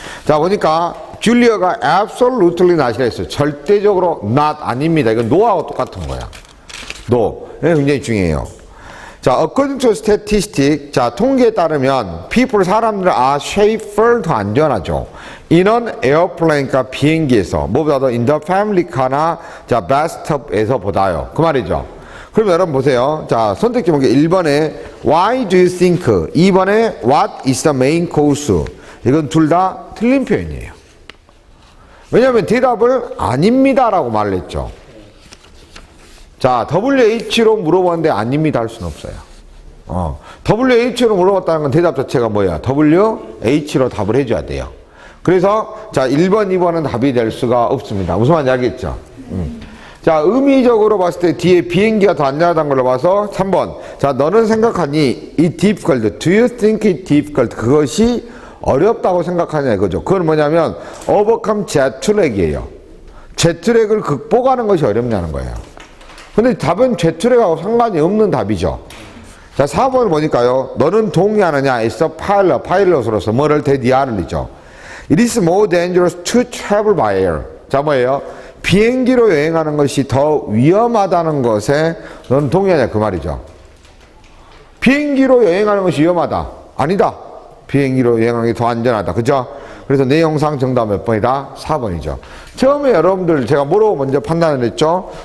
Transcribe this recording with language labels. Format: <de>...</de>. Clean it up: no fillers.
<ko>자, 보니까 줄리아가 absolutely not이라 했어요. 절대적으로 not 아닙니다. 이건 no하고 똑같은 거야. no. 이게 굉장히 중요해요. 자,</ko> <en>according to statistic,</en> <ko>자, 통계에 따르면 people, 사람들은</ko> <en>are safer,</en> <ko>더 안전하죠. in an airplane, 그러니까 비행기에서, 뭐보다도</ko> <en>in the family car</en> <ko>나, 자, bathtub에서 보다요. 그 말이죠. 그럼 여러분 보세요.</ko> <en>자,</en> <ko>선택지 보기 1번에</ko> <en>why do you think, 2번에 what is the main course.</en> <ko>이건 둘 다 틀린 표현이에요. 왜냐하면 대답을 아닙니다라고 말을 했죠. 자, WH로 물어봤는데 아닙니다 할 수는 없어요. WH로 물어봤다는 건 대답 자체가 뭐야? WH로 답을 해줘야 돼요. 그래서 자, 1번, 2번은 답이 될 수가 없습니다. 무슨 말인지 알겠죠? 자, 의미적으로 봤을 때 뒤에 비행기가 더 안전하다는 걸로 봐서 3번.</ko> <en>자,</en> <ko>너는 생각하니 이</ko> <en>difficult, do you think it difficult?</en> <ko>그것이 어렵다고 생각하냐 이거죠. 그건 뭐냐면 overcome jetlag이에요. jetlag을 극복하는 것이 어렵냐는 거예요. 근데 답은 jetlag하고 상관이 없는 답이죠. 자, 4번을 보니까요. 너는 동의하느냐? as a pilot, 파일럿으로서 뭐를 대디하느리죠.</ko> <en>It is more dangerous to travel by air.</en> <ko>자, 뭐예요? 비행기로 여행하는 것이 더 위험하다는 것에 너는 동의하냐 그 말이죠. 비행기로 여행하는 것이 위험하다. 아니다. 비행기로 여행하는 게 더 안전하다. 그죠? 그래서 내용상 정답 몇 번이다? 4번이죠. 처음에 여러분들 제가 뭐로 먼저 판단을 했죠?</ko>